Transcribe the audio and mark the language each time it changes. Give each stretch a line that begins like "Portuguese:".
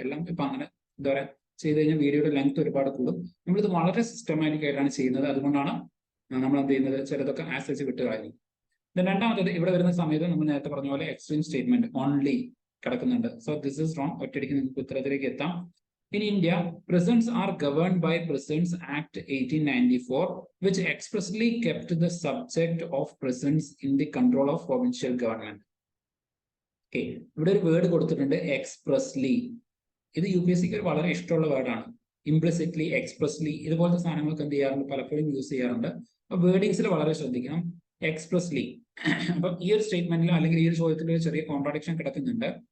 Malayalam: എല്ലാം ഇപ്പൊ അങ്ങനെ എന്താ പറയാ ചെയ്ത് കഴിഞ്ഞാൽ വീഡിയോയുടെ ലെങ്ത് ഒരുപാട് കൂടും. നമ്മളിത് വളരെ സിസ്റ്റമാറ്റിക് ആയിട്ടാണ് ചെയ്യുന്നത്. അതുകൊണ്ടാണ് നമ്മൾ എന്ത് ചെയ്യുന്നത് ചിലതൊക്കെ ആസ്വദിച്ച് വിട്ട് കളയുന്നു. രണ്ടാമത്തത് ഇവിടെ വരുന്ന സമയത്ത് നമ്മൾ നേരത്തെ പറഞ്ഞ പോലെ എക്സ്ട്രീം സ്റ്റേറ്റ്മെന്റ് ഓൺലി കിടക്കുന്നുണ്ട്.
English: So this is wrong.
Malayalam: ഒറ്റയടിക്ക് നിങ്ങൾക്ക് ഉത്തരത്തിലേക്ക് എത്താം.
English: In India, prisons are governed by Prisons Act 1894, which expressly kept the subject of prisons in the control of provincial government.
Malayalam: Okay, ഇവിടെ ഒരു വേർഡ് കൊടുത്തിട്ടുണ്ട് എക്സ്പ്രസ്ലി. ഇത് UPSCക്ക് ഒരു വളരെ ഇഷ്ടമുള്ള വേർഡാണ്. ഇംപ്ലിസിറ്റ്ലി, എക്സ്പ്രസ്ലി ഇതുപോലത്തെ സാധനങ്ങളൊക്കെ എന്ത് ചെയ്യാറുണ്ട്, പലപ്പോഴും യൂസ് ചെയ്യാറുണ്ട്. അപ്പൊ വേർഡിങ്സിൽ വളരെ ശ്രദ്ധിക്കണം. എക്സ്പ്രസ്ലി. അപ്പൊ ഈ ഒരു സ്റ്റേറ്റ്മെന്റിൽ അല്ലെങ്കിൽ ഈ ഒരു ചോദ്യത്തിൽ ഒരു ചെറിയ കോൺട്രാഡിക്ഷൻ കിടക്കുന്നുണ്ട്.